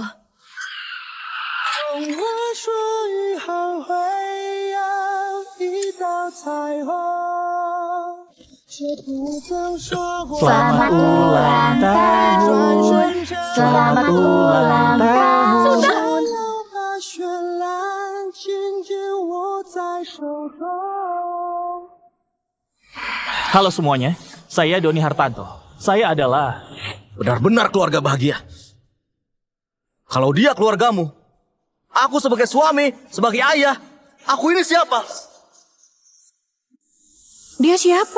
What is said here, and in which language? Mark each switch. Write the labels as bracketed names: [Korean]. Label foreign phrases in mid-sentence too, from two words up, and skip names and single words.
[Chinese] 用我说以后会有一道彩虹，却不曾说过 [Indonesian] Selamat ulang tahun, selamat ulang tahun. [Chinese] 我要把绚烂紧紧握在手中。 [Indonesian] Halo semuanya, saya Doni Hartanto. Saya adalah... Benar-benar keluarga bahagia. Kalau dia keluargamu, aku sebagai suami, sebagai ayah, aku ini siapa? Dia siapa?